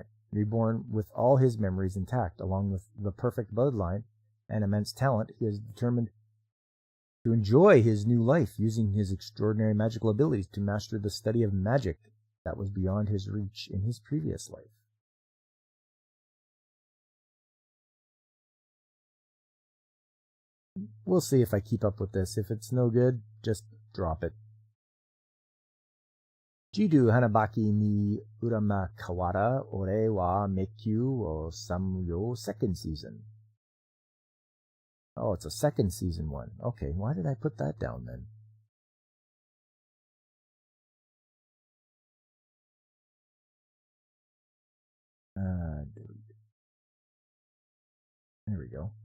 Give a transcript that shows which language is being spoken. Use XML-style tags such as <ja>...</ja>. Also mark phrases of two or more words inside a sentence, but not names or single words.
<en>Reborn with all his memories intact, along with the perfect bloodline and immense talent, he is determined to enjoy his new life, using his extraordinary magical abilities to master the study of magic that was beyond his reach in his previous life. We'll see if I keep up with this. If it's no good, just drop it. Jidu Hanabaki ni Urama Kawara Ore wa Mekyu o Samuyo second season. Oh, it's a second season one. Okay, why did I put that down then? There we go.</en>